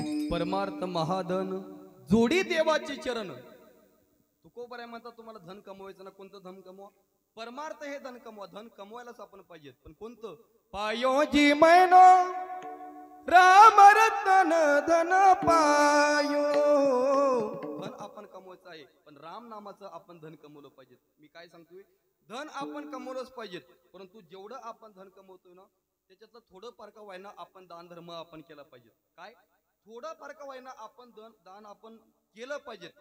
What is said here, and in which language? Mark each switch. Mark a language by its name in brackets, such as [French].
[Marathi] परमार्थ महाधन जोडी देवाचे चरण. तुकोबर आहे म्हणतात तुम्हाला धन कमवायचं ना, कोणतं धन कमवा? परमार्थ हे धन कमवा. धन कमवायलाच आपण पाहिजेत, पण कोणतं? [Hindi] पायोजी मैनो राम रतन धन पायो. [Marathi] धन आपण कमवायचं आहे, पण राम नामाचं आपण धन कमवलं पाहिजे. मी काय सांगतोय, धन आपण कमवलंच पाहिजेत, परंतु जेवढं आपण धन कमवतोय ना त्याच्यातलं थोडं फार का व्हायना आपण दान धर्म आपण केला पाहिजे. काय थोडं फार का व्हायना आपण दान आपण केलं पाहिजे.